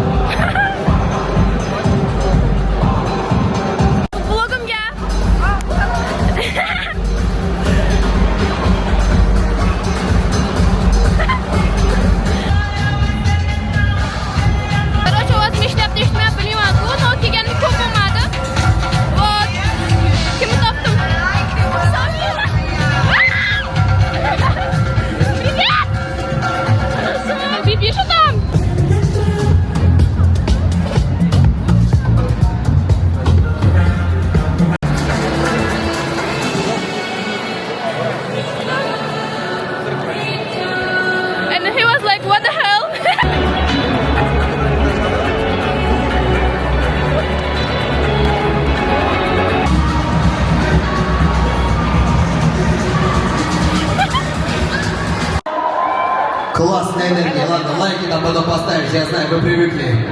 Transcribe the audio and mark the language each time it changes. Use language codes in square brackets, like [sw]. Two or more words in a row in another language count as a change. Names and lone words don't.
[uz] Vlogimga. [ru] Короче, у вас [uz] ishlab ishlamay bilmayman. Bu kelganlik ko'p bo'lmadi. Вот. Kimni topdim? Samira. [ru] Привет. Что там? [en] And he was like, what the hell? [ru] Классная энергия. Ладно, лайки там потом поставишь, я знаю, вы привыкли.